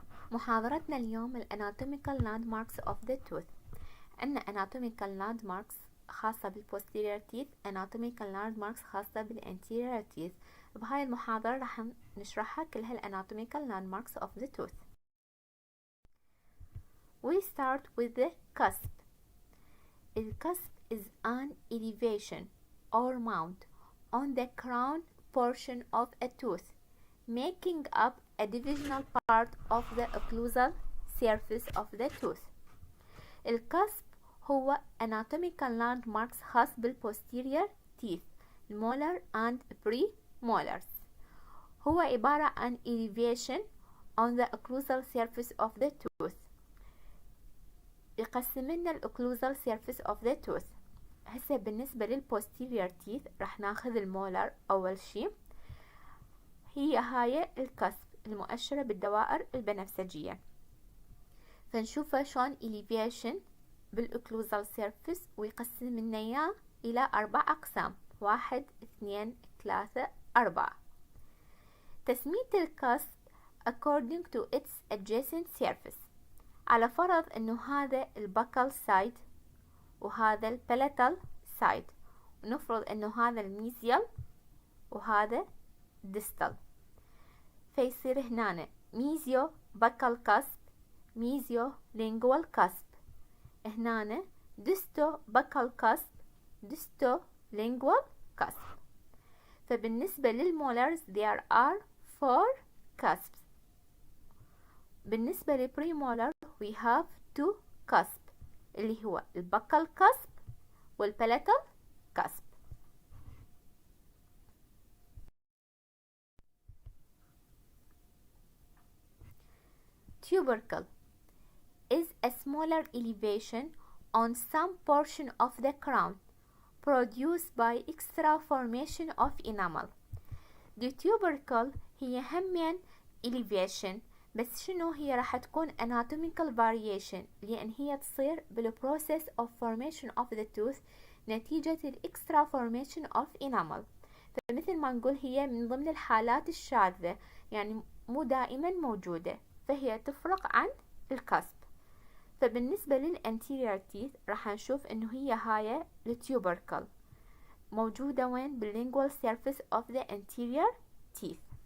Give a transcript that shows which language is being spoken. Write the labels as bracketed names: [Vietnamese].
[English] محاضرتنا اليوم ال anatomical landmarks of the tooth. عندنا anatomical landmarks خاصة بال posterior teeth، anatomical landmarks خاصة بال anterior teeth. [Arabic] بهاي المحاضرة راح نشرحها كل هال anatomical landmarks of the tooth. [English] We start with the cusp. The cusp is an elevation or mount on the crown portion of a tooth, making up a divisional part of the occlusal surface of the tooth. الكسب هو anatomical landmarks خاص بالposterior teeth molar and premolars. هو عبارة عن elevation on the occlusal surface of the tooth. يقسم لنا occlusal surface of the tooth. [Arabic] هسه بالنسبة للposterior teeth راح ناخذ المولر أول شي، هي هاي الكسب المؤشرة بالدوائر البنفسجية. فنشوفها شلون elevation بالاوكلوزال سيرفيس، ويقسم لنا اياه الى 4 اقسام، 1 2 3 4. [English] تسمية الكسب according to its adjacent surface. [Arabic] على فرض انه هذا البكال سايد وهذا البلاتال سايد، ونفرض انه هذا الميزيال وهذا ديستال، فيصير هنا ميزيو بكال كسب، ميزيو لينجوال كسب، هنا ديستو بكال كسب، ديستو لينجوال كسب. [English] فبالنسبة للمولرز there are 4 cusps. [Arabic] بالنسبة للبريمولر we have 2 cusp اللي هو البكال كسب والبلاتال كسب. [English] Tubercle is a smaller elevation on some portion of the crown produced by extra formation of enamel. The tubercle هي همين elevation، بس شنو هي راح تكون anatomical variation، لأن هي تصير بالprocess of formation of the tooth نتيجة extra formation of enamel. [Arabic] فمثل ما نقول هي من ضمن الحالات الشاذة، يعني مو دائما موجودة، فهي تفرق عن الكسب. فبالنسبة للانتيريور تيث راح نشوف انه هي هاي التيوبركل موجودة وين باللينجوال سيرفيس اوف ذا انتيريور تيث.